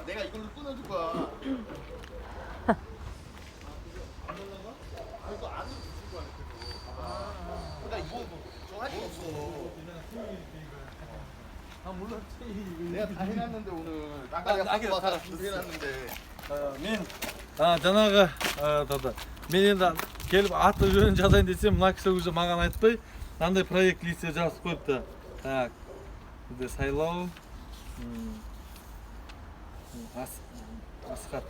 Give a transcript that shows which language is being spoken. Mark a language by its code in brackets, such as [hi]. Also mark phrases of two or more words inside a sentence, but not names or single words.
[ko] 내가 이걸로 끊어줄 거야. 이거 안으로 붙일 거야. 봐봐. 그러니까 이거 저 할 거 없어. 아 몰랐지. 내가 다 해놨는데 오늘 딴가리가 바꿔 다 준비해놨는데. [kk] мен жаңағы мен енді келіп аты жөнін жазайын десем мына кісі уже маған айтпай мынандай проект листте жазып қойыпты. Так бізде сайлау Асқат.